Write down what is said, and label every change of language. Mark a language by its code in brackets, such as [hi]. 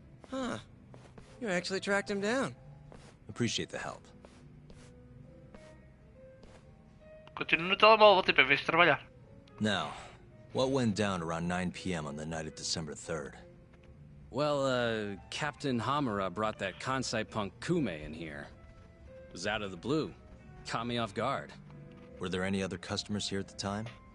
[en] Huh. You actually tracked him down. Appreciate the help. [pt] Continuo no telemóvel, tipo, em vez de trabalhar. [en] Now, what went down around 9 p.m. on the night of December 3rd? Well, Captain Hamura brought that Kansai punk Kyohei in here. It was out of the blue. Caught me off guard. Were there any other customers here at the time?